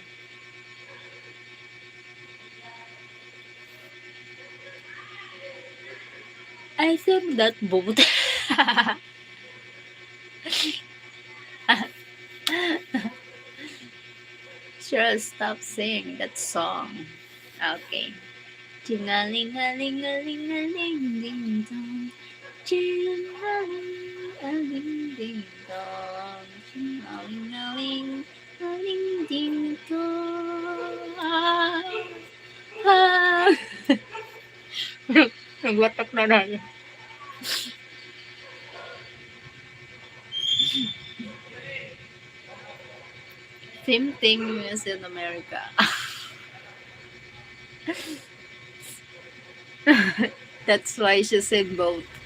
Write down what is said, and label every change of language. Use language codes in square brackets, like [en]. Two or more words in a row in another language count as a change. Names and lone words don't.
[en] I think that both. Sure, stop singing that song. Okay. Ting-a-ling-a-ling-a-ling-a-ling ding dong. Ting-a-ling-a-ling ding dong. Ting-a-ling-a-ling-a-ling ding dong. [tl] Ah, ah. Nagwatak na tayo. [en] Same thing as in America. That's why she said both.